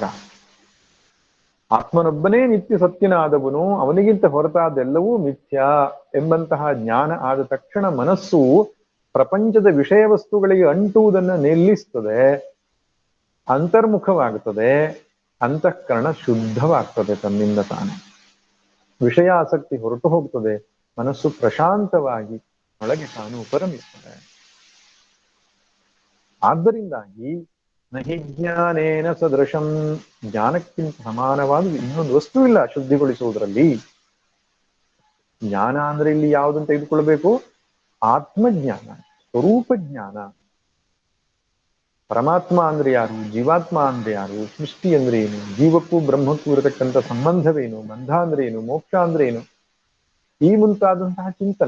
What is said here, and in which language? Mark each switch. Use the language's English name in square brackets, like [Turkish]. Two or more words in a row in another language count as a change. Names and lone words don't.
[Kannada] ಆತ್ಮನೊಬ್ಬನೇ ನಿತ್ಯ ಸತ್ಯನಾದವನು, ಅವನಿಗಿಂತ ಹೊರತಾದೆಲ್ಲವೂ ಮಿಥ್ಯ ಎಂಬಂತಹ ಜ್ಞಾನ ಆದ ತಕ್ಷಣ ಮನಸ್ಸು ಪ್ರಪಂಚದ ವಿಷಯ ವಸ್ತುಗಳಿಗೆ ಅಂಟುವುದನ್ನು ನಿಲ್ಲಿಸ್ತದೆ, ಅಂತರ್ಮುಖವಾಗುತ್ತದೆ, ಅಂತಃಕರಣ ಶುದ್ಧವಾಗ್ತದೆ ತನ್ನಿಂದ ತಾನೆ. ವಿಷಯ ಆಸಕ್ತಿ ಹೊರಟು ಹೋಗ್ತದೆ, ಮನಸ್ಸು ಪ್ರಶಾಂತವಾಗಿ ಒಳಗೆ ತಾನು ಉಪರಮಿಸ್ತದೆ. ಆದ್ದರಿಂದಾಗಿ [Sanskrit] ನಹಿ ಜ್ಞಾನೇನ ಸದೃಶಂ, [Kannada] ಜ್ಞಾನಕ್ಕಿಂತ ಸಮಾನವಾದ ಇನ್ನೊಂದು ವಸ್ತು ಇಲ್ಲ ಶುದ್ಧಿಗೊಳಿಸುವುದರಲ್ಲಿ. ಜ್ಞಾನ ಅಂದ್ರೆ ಇಲ್ಲಿ ಯಾವುದನ್ನು ತೆಗೆದುಕೊಳ್ಬೇಕು? ಆತ್ಮಜ್ಞಾನ, ಸ್ವರೂಪ ಜ್ಞಾನ. ಪರಮಾತ್ಮ ಅಂದ್ರೆ ಯಾರು, ಜೀವಾತ್ಮ ಅಂದ್ರೆ ಯಾರು, ಸೃಷ್ಟಿ ಅಂದ್ರೆ ಏನು, ಜೀವಕ್ಕೂ ಬ್ರಹ್ಮಕ್ಕೂ ಇರತಕ್ಕಂಥ ಸಂಬಂಧವೇನು, ಬಂಧ ಅಂದ್ರೆ ಏನು, ಮೋಕ್ಷ ಅಂದ್ರೆ ಏನು, ಈ ಮುಂತಾದಂತಹ ಚಿಂತನೆ.